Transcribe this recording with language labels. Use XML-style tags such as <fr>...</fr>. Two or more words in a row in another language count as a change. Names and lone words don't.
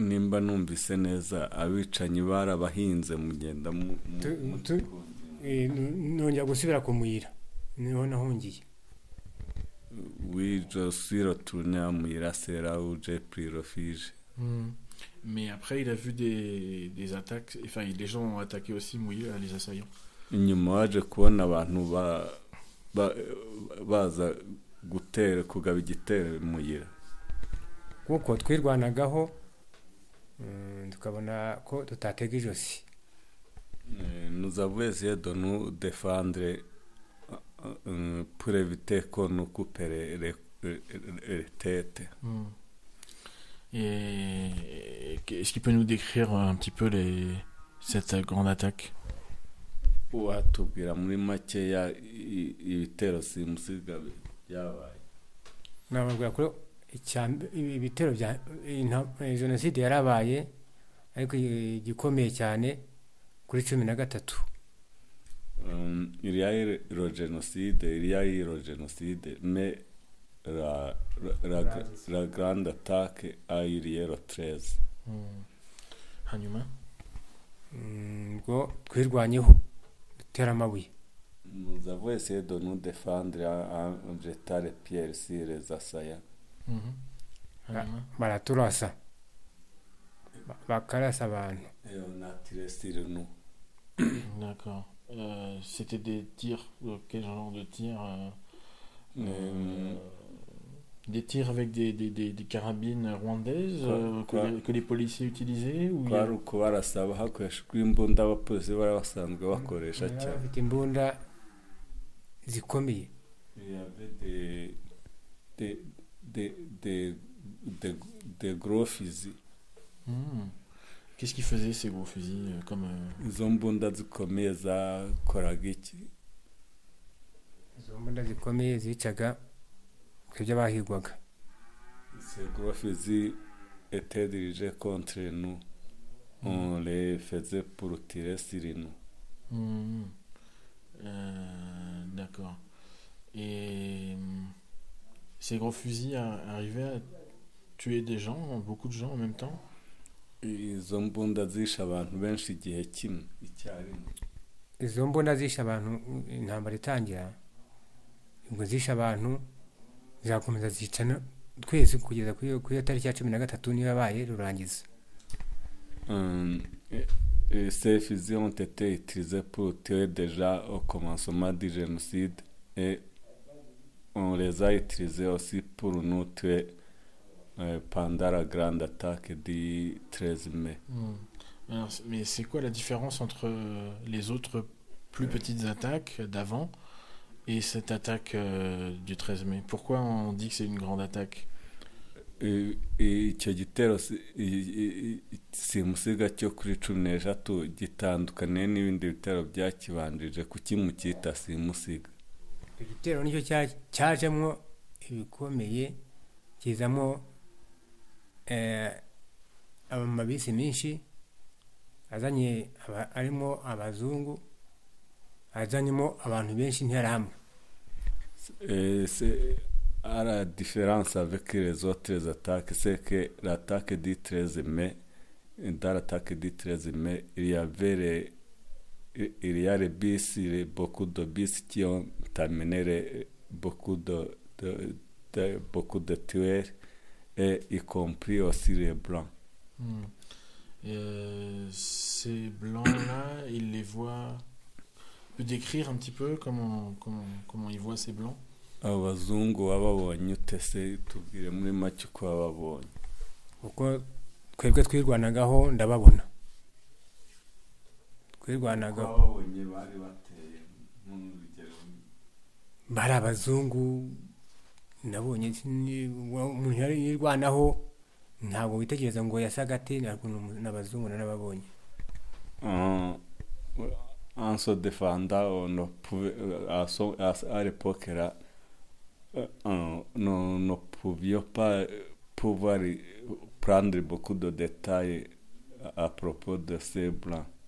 <rw>nimba numvise neza abicanyi barabahinze mugenda nongera gusubira ku muyira niho nahungiye.</rw> <fr>Oui, je suis retourné à Muyira, c'est là où j'ai pris refuge. Mais après, il a vu des attaques, enfin, les gens ont attaqué aussi Muyira, les assaillants.</fr> <rw>Nyuma waje kubona abantu baza kugaba igitero Muyira. Kuko twirwanagaho tukabona ko tutatega ijosi.</rw> <fr>Nous avons essayé de nous défendre pour éviter qu'on nous coupe les têtes. Et est-ce qu'il peut nous décrire un petit peu cette grande attaque?</fr> <rw>Watubwira muri makeya ibitero simusiga byabaye. Nababwira ko ibitero bya jenoside yarabaye ariko gikomeye cyane kuri 13.</rw> <fr>Il y a eu le génocide, mais la grande attaque a eu lieu le 13.</fr> <rw>Hanyuma ngo twirwanyeho dutera amabuye.</rw> <fr>Nous avons essayé de nous défendre en jetant les pierres sur les assaillants.</fr> <rw>Baraturasa bakarasa abantu.</rw> <fr>Et on a tiré sur nous. D'accord. C'était des tirs, quel genre de tirs des tirs avec des carabines rwandaises que les policiers utilisaient ou</fr> <rw>barasaba hakoreshejwe imbunda abapolisi bari basanzwe bakoresha cyane. Bafite imbunda zikomeye.</rw> <fr>Il y avait des gros fusils. Qu'est-ce qu'ils faisaient ces gros fusils comme</fr> <rw>izo mbunda zikomeye zakoraga iki? Izo mbunda zikomeye zicaga kwibyo bahigwaga.</rw> <fr>Ces gros fusils étaient dirigés contre nous. On les faisait pour tirer sur nous. D'accord. Et ces gros fusils arrivaient à tuer des gens, beaucoup de gens en même temps?</fr> <rw>Izo mbunda zishe abantu benshi igihe kimwe icyarimwe. Izo mbunda zishe abantu intambara itangira, ubwo zishe abantu zakomeza zicana twese kugeza kuri tariki ya 13 niyo yabaye rurangiza.</rw> <fr>Ces fusils ont été utilisés pour tuer déjà au commencement du génocide et on les a utilisés aussi pour nous tuer pendant la grande attaque du 13 mai. Alors, mais c'est quoi la différence entre les autres plus petites attaques d'avant et cette attaque du 13 mai? Pourquoi on dit que c'est une grande attaque?</fr> <rw>Icyo gitero simusiga cyo kuri 13 gitandukanye n'ibindi bitero byakibanjije kuki mukita simusiga. Igitero nicyo cyajemo ibikomeye kizamo amabisi menshi azanye arimo abazungu azanyemo abantu benshi nterahamwe.</rw> <fr>À la différence avec les autres attaques, c'est que l'attaque du 13 mai, dans l'attaque du 13 mai, il y a les bis, beaucoup de bis qui ont amené beaucoup de tueurs, et y compris aussi les blancs. Ces blancs-là, ils les voient. Tu peux décrire un petit peu comment ils voient ces blancs?</fr> <rw>Abazungu bababonye utese tubwire muri make uko bababonye. Uko twebwe twirwanagaho ndababona. Twirwanagaho babonye bari bateye mu rugero. Bari abazungu nabonye umuntu yari yirwanaho ntabwo witegereza ngo yasaga ate n'abazungu n'ababonye.</rw> <fr>En se défendant, à l'époque là, nous ne pouvions pas pouvoir prendre beaucoup de détails à propos de ces blancs.</fr>